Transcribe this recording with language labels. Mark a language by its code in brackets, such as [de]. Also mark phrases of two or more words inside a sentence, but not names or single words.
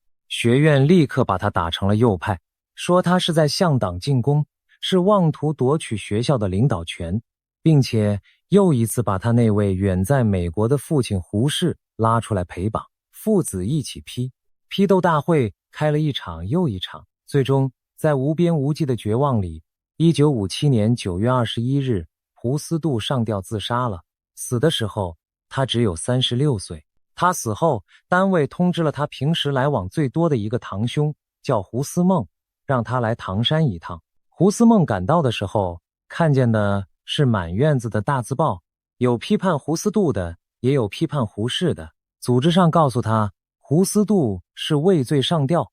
[zh] 學院立刻把他打成了右派，說他是在向黨進攻，是妄圖奪取學校的領導權，並且又一次把他那位遠在美國的父親胡適拉出來陪綁，父子一起批鬥大會開了一場又一場，最終在無邊無際的絕望裡，1957年9月21日，胡思杜上吊自殺了。死的時候他只有36歲。他死後，單位通知了他平時來往最多的一个堂兄，叫胡思孟，讓他來唐山一趟。胡思孟趕到的時候，看見的是滿院子的大字報，有批判胡思杜的，也有批判胡適的。組織上告訴他，胡思杜是畏罪上吊。